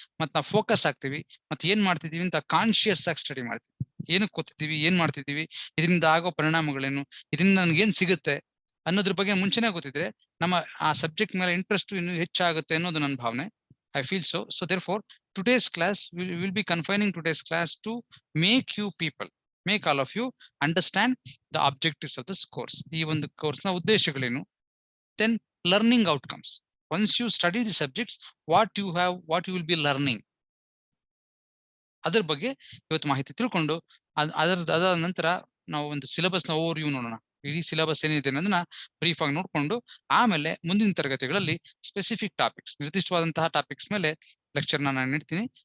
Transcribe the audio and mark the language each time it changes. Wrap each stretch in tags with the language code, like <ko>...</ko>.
<kn>ಮತ್ತೆ ನಾವು ಫೋಕಸ್ ಆಗ್ತೀವಿ, ಮತ್ತೆ ಏನ್ ಮಾಡ್ತಿದೀವಿ ಅಂತ ಕಾನ್ಶಿಯಸ್ ಆಗಿ ಸ್ಟಡಿ ಮಾಡ್ತೀವಿ. ಏನಕ್ಕೆ ಕೂತಿದೀವಿ, ಏನ್ ಮಾಡ್ತಿದೀವಿ, ಇದರಿಂದ ಆಗೋ ಪರಿಣಾಮಗಳೇನು, ಇದರಿಂದ ನನ್ಗೇನ್ ಸಿಗುತ್ತೆ ಅನ್ನೋದ್ರ ಬಗ್ಗೆ ಮುಂಚೆನೆ ಗೊತ್ತಿದ್ರೆ ನಮ್ಮ ಆ ಸಬ್ಜೆಕ್ಟ್ ಮೇಲೆ ಇಂಟ್ರೆಸ್ಟ್ ಇನ್ನೂ ಹೆಚ್ಚಾಗುತ್ತೆ ಅನ್ನೋದು ನನ್ನ ಭಾವನೆ.</kn> <en>I feel so. So therefore, today's class, we will be confining today's class to make all of you understand the objectives of this course.</en> <kn>ಈ ಒಂದು ಕೋರ್ಸ್ ನ ಉದ್ದೇಶಗಳೇನು,</kn> <en>then learning outcomes. Once you study the subjects, what you will be learning,</en> <kn>ಅದರ ಬಗ್ಗೆ ಇವತ್ತು ಮಾಹಿತಿ ತಿಳ್ಕೊಂಡು ಅದಾದ ನಂತರ ನಾವು ಒಂದು ಸಿಲೆಬಸ್ ನ ಓವರ್ವ್ಯೂ ನೋಡೋಣ. ಇಡೀ ಸಿಲೆಬಸ್ ಏನಿದೆ ಅನ್ನೋದನ್ನ ಬ್ರೀಫ್ ಆಗಿ ನೋಡ್ಕೊಂಡು ಆಮೇಲೆ ಮುಂದಿನ ತರಗತಿಗಳಲ್ಲಿ ಸ್ಪೆಸಿಫಿಕ್ ಟಾಪಿಕ್ಸ್, ನಿರ್ದಿಷ್ಟವಾದಂತಹ ಟಾಪಿಕ್ಸ್ ಮೇಲೆ ಲೆಕ್ಚರ್ ನಾನು ನೀಡ್ತೀನಿ.</kn>